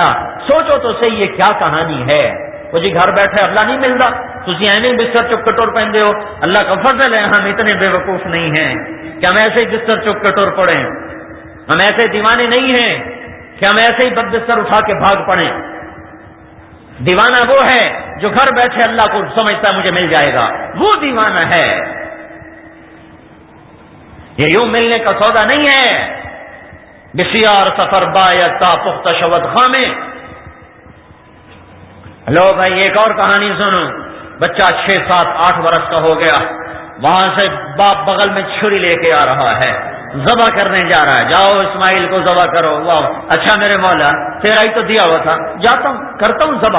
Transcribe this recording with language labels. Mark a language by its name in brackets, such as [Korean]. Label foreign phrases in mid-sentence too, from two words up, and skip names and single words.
[Urdu] سوچو تو صحیح یہ کیا کہانی ہے؟ وہ جی گھر بیٹھے اللہ نہیں ملتا، تھی ایویں بستر چک کٹور پہنتے ہو، اللہ کا فضل ہے ہم اتنے بے وقوف نہیں ہیں کہ ہم ایسے ہی بستر چک کٹور پڑے، ہم ایسے دیوانے نہیں ہیں کہ ہم ایسے ہی بد بستر اٹھا کے بھاگ پڑے۔ دیوانہ وہ ہے جو گھر بیٹھے اللہ کو سمجھتا مجھے مل جائے گا، وہ دیوانہ ہے، یہ یوں ملنے کا سودا نہیں ہے۔ [Persian] بسیار سفر باید تا پخت شود خامے۔ [Urdu] لو بھائی ایک اور کہانی سنو، بچہ 6، 7، 8 برس کا ہو گیا، وہاں سے باپ بغل میں چھری لے کے آ رہا ہے، ذبح کرنے جا رہا ہے، جاؤ اسماعیل کو ذبح کرو۔ واہ اچھا میرے مولا تیرا ہی تو دیا ہوا تھا، جاتا ہوں کرتا ہوں ذبح۔